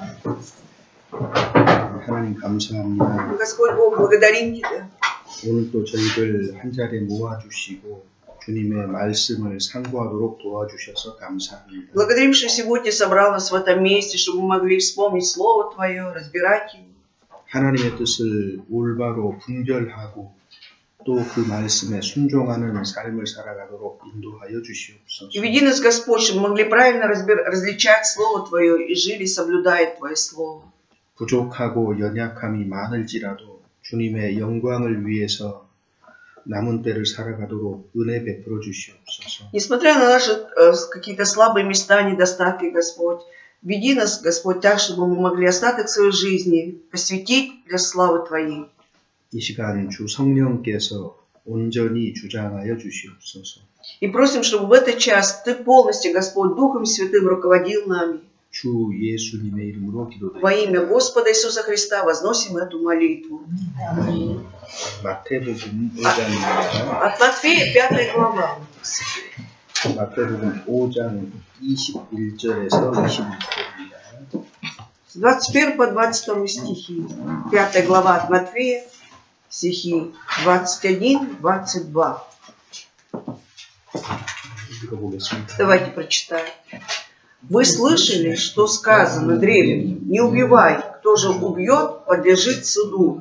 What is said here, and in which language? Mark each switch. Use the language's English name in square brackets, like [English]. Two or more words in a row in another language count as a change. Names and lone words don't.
[Korean] 하나님 감사합니다. [Russian] Господь Бог, благодарим Тебя. [Korean] 오늘 또 저희들 한자리에 모아주시고 주님의 말씀을 상고하도록 도와주셔서 감사합니다. [Russian] Благодарим, что сегодня собрал нас в этом месте, чтобы мы могли вспомнить Слово Твое, разбирать его. [Korean] 하나님의 뜻을 올바로 분별하고 또 그 말씀에 순종하는 삶을 살아가도록 인도하여 주시옵소서. [Russian] И веди нас, Господь, чтобы мы могли правильно различать Слово Твое и жили, соблюдая Твое Слово. [Korean] 부족하고 연약함이 많을지라도 주님의 영광을 위해서 남은 때를 살아가도록 은혜 베풀어 주시옵소서. [Russian] Несмотря на наши какие-то слабые места, недостатки, Господь, веди нас, Господь, так, чтобы мы могли остаток своей жизни посвятить для славы Твоей. [Korean] 이 시간 주 성령께서 온전히 주장하여 주시옵소서. [Russian] И просим, чтобы в этот час Ты полностью, Господь, Духом Святым руководил нами. [Korean] 주 예수님의 이름으로 기도드립니다. [Russian] Во имя Господа Иисуса Христа возносим эту молитву. [Korean] 마태복음 5장입니다. [Russian] От Матфея 5 глава. [Korean] 마태복음 5장 21절에서 26절입니다. [Russian] С 21 по 22 стихи. 5 глава от Матфея, стихи 21-22. [Korean] 읽어보겠습니다. [Russian] Давайте прочитаем. Вы слышали, что сказано древним: не убивай, кто же убьет, подлежит суду.